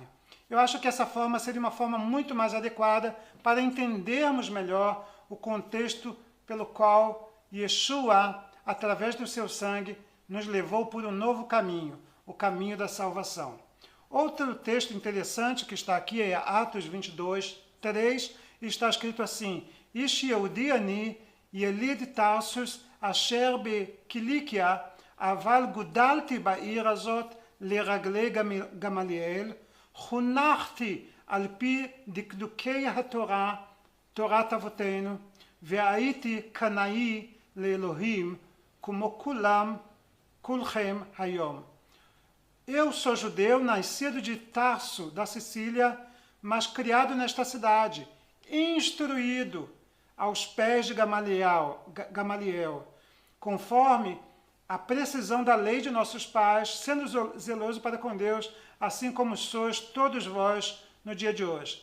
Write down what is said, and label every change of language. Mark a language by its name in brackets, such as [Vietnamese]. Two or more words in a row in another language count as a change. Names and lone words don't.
[Portuguese] Eu acho que essa forma seria uma forma muito mais adequada para entendermos melhor o contexto pelo qual Yeshua, através do seu sangue, nos levou por um novo caminho, o caminho da salvação. Outro texto interessante que está aqui é Atos 22, 3, e está escrito assim: [Hebrew] איש יהודי אני יליד טרסוס אשר בקיליקיה אבל גודלתי בעיר הזאת לרגלי גמליאל חונכתי על פי דקדוקי התורה, תורת אבותינו, והייתי קנאי לאלוהים como כולכם היום. [Portuguese] Eu sou judeu, nascido de Tarso, da Sicília, mas criado nesta cidade, instruído aos pés de Gamaliel, conforme a precisão da lei de nossos pais, sendo zeloso para com Deus, assim como sois todos vós no dia de hoje.